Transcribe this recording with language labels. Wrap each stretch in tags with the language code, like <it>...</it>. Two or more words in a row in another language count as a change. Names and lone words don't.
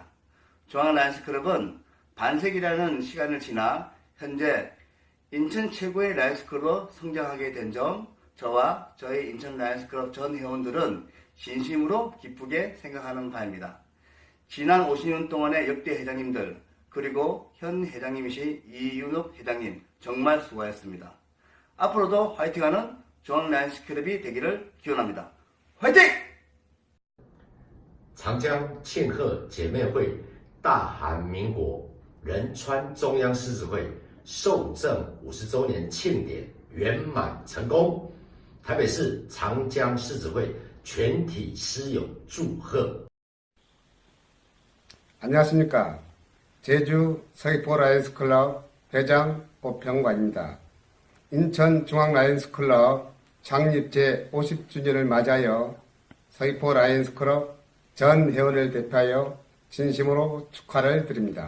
<ko>중앙라이언스클럽은 반세기라는 시간을 지나 현재 인천 최고의 라이언스클럽으로 성장하게 된 점 저와 저희 인천 라이언스클럽 전 회원들은 진심으로 기쁘게 생각하는 바입니다. 지난 50년 동안의 역대 회장님들 그리고 현 회장님이신 이윤욱 회장님 정말 수고하셨습니다. 앞으로도 화이팅하는 중앙라이언스클럽이 되기를 기원합니다. 화이팅!</ko> <zh>长江庆贺姐妹会大韩民国仁川中央狮子会受赠50周年庆典圆满成功，台北市长江狮子会全体狮友祝贺。</zh> <ko>안녕하십니까. 제주 서귀포 라이언스클럽 회장 오평관입니다. 인천 중앙라이언스클럽 창립 제50주년을 맞이하여 서귀포 라이언스클럽 전 회원을 대표하여 진심으로 축하를 드립니다.</ko>